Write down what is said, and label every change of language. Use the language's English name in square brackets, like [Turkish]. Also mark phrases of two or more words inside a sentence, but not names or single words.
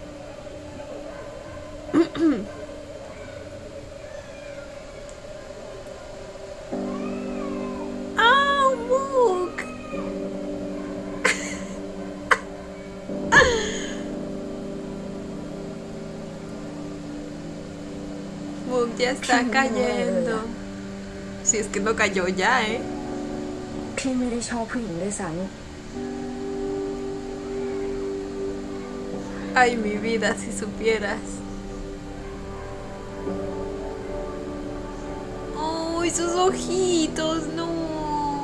[Spanish] ¡Ah, un Mook! Mook ya está cayendo. Si es que no cayó ya, ¿eh? [Thai] พี่ไม่ได้ชอบผู้หญิงด้วยซ้ [Spanish] Ay, mi vida, si supieras. ¡Ay, sus ojitos! ¡No! ¿Tiene miedo de estarse ilusionando? [Thai] ำ พี่วีเลิกแกล้งมุกสักที [Spanish] Ay, mi vida, si supieras. Ay, sus ojitos, no. Tiene miedo de estarse ilusionando. [Thai] มุกว่ามุก